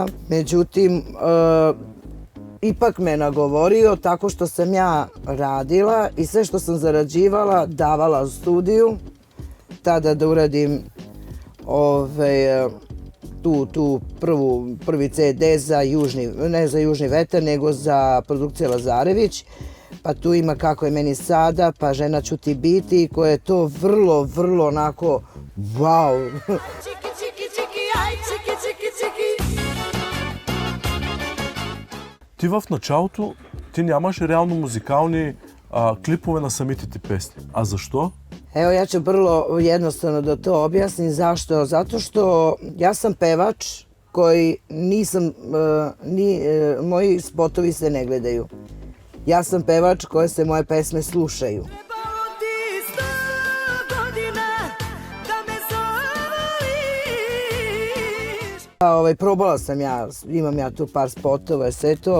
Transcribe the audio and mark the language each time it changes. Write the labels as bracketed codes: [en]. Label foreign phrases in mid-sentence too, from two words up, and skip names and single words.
[sr] Međutim, ipak me nagovorio tako što sam ja radila i sve što sam zarađivala davala u studiju, tada da uradim prvi CD za ne za Južni vetar, nego za produkcija Lazarević. Pa tu ima Kako je meni sada, pa Žena ću ti biti, koje je to vrlo onako wow. [bg] Ти в началото ти нямаше реално музикални клипове на самите ти песни. А защо? [sr] Evo, ja ću vrlo jednostavno da to objasnim. Zašto? Zato što ja sam pevač koji moji spotovi se ne gledaju. Ja sam pevač koje se moje pesme slušaju. Probala sam ja, imam ja tu par spotova, sve to.